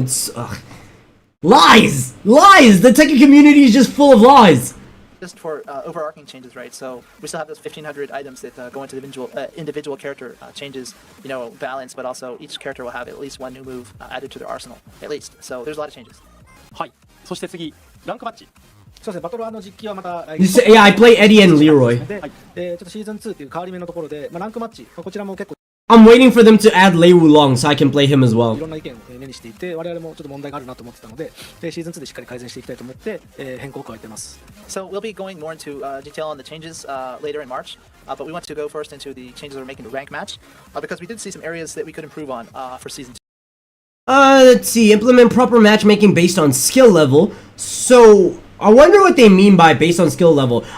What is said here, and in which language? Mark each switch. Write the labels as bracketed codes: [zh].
[en] It's lies. Lies. The Tekken community is just full of lies. Just for overarching changes, right? So we still have those 1,500 items that go into individual character changes, you know, balance, but also each character will have at least one new move added to their arsenal, at least. So there's a lot of changes. [ja] はい。そして次、ランクマッチ。そうですね、バトル実機はまた、 [en] Yeah, I play Eddie and Leroy. [ja] で、ちょっとシーズン2っていう変わり目のところで、ランクマッチ、こちらも結構 [en] I'm waiting for them to add Lei Wulong so I can play him as [ja] い [en] well. [ja] ろんな意見を目にしていて、我々もちょっと問題があるなと思ってたので、シーズン2でしっかり改善していきたいと思って、変更を加えてます。 [en] So we'll be going more into detail on the changes later in March, but we want to go first into the changes we're making to rank match, because we did see some areas that we could improve on for season 2. Let's see. Implement proper matchmaking based on skill level. So, I wonder what they mean by based on skill level.